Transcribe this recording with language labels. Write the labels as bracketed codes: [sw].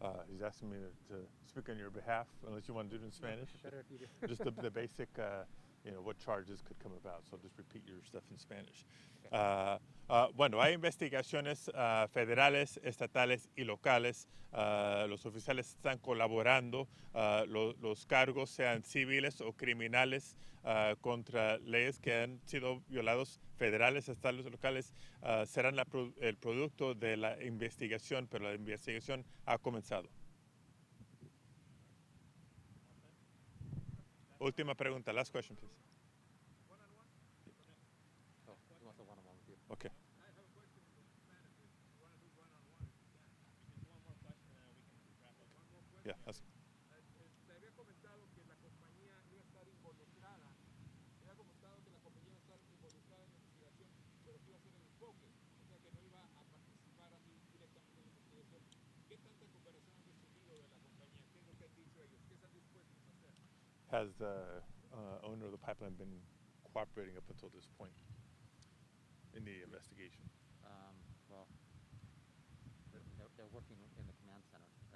[en] He's asking me to speak on your behalf, unless you want to do it in Spanish. Better if you do. Just the basic, what charges could come about. So just repeat your stuff in Spanish. [es] Bueno, hay investigaciones federales, estatales y locales. Los oficiales están colaborando. Los cargos, sean civiles o criminales, contra leyes que han sido violados, federales, estatales o locales, serán el producto de la investigación, pero la investigación ha comenzado. Última pregunta, [en] last question, please. Oh, he wants a one-on-one with you. Okay. Yeah, ask. [es] Te había comentado que la compañía iba a estar involucrada. Te había comentado que la compañía iba a estar involucrada en el enfoque, o sea que no iba a participar así directamente en la investigación. ¿Qué tanta cooperación han recibido de la compañía? ¿Qué es lo que han dicho ellos? ¿Qué están dispuestos a hacer? [en] Has the owner of the pipeline been cooperating up until this point in the investigation? Well, they're working in the command center.